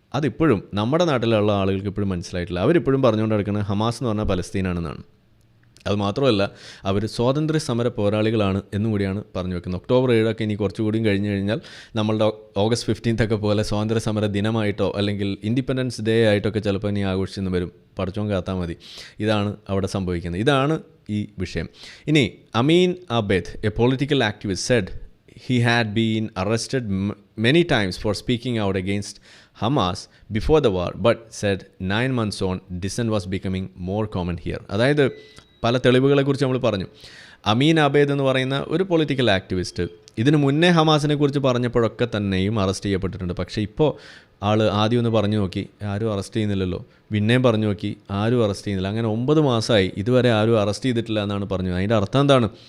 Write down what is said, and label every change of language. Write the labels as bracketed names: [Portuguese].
[Malayalam] അതിപ്പോഴും നമ്മുടെ നാട്ടിലുള്ള ആളുകൾക്ക് ഇപ്പോഴും മനസ്സിലായിട്ടില്ല. അവരിപ്പോഴും പറഞ്ഞുകൊണ്ട് നടക്കുന്നത് ഹമാസ് എന്ന് പറഞ്ഞാൽ പലസ്തീനാണെന്നാണ്. അതുമാത്രമല്ല, അവർ സ്വാതന്ത്ര്യ സമര പോരാളികളാണ് എന്നും കൂടിയാണ് പറഞ്ഞു വെക്കുന്നത്. ഒക്ടോബർ 7 ഇനി കുറച്ചുകൂടിയും കഴിഞ്ഞ് കഴിഞ്ഞാൽ നമ്മളുടെ ഓഗസ്റ്റ് 15 പോലെ സ്വാതന്ത്ര്യ സമര ദിനമായിട്ടോ അല്ലെങ്കിൽ ഇൻഡിപെൻഡൻസ് ഡേ ആയിട്ടൊക്കെ ചിലപ്പോൾ ഇനി ആഘോഷിച്ചെന്ന് വരും. പഠിച്ചോൻ കാത്താൽ മതി. ഇതാണ് അവിടെ സംഭവിക്കുന്നത്. ഇതാണ് ഈ വിഷയം. [English] ഇനി Amin Abed, a political activist, said he had been arrested many times for speaking out against Hamas before the war, but said 9 months on, dissent was becoming more common here. [Malayalam] അതായത് പല തെളിവുകളെക്കുറിച്ച് നമ്മൾ പറഞ്ഞു. അമീൻ അബേദ് എന്ന് പറയുന്ന ഒരു പൊളിറ്റിക്കൽ ആക്ടിവിസ്റ്റ് ഇതിനു മുന്നേ ഹമാസിനെ കുറിച്ച് പറഞ്ഞപ്പോഴൊക്കെ തന്നെയും അറസ്റ്റ് ചെയ്യപ്പെട്ടിട്ടുണ്ട്. പക്ഷേ ഇപ്പോൾ ആൾ ആദ്യം ഒന്ന് പറഞ്ഞു നോക്കി, ആരും അറസ്റ്റ് ചെയ്യുന്നില്ലല്ലോ. പിന്നെയും പറഞ്ഞു നോക്കി, ആരും അറസ്റ്റ് ചെയ്യുന്നില്ല. അങ്ങനെ 9 മാസമായി ഇതുവരെ ആരും അറസ്റ്റ് ചെയ്തിട്ടില്ല എന്നാണ് പറഞ്ഞത്. അതിൻ്റെ അർത്ഥം എന്താണ്?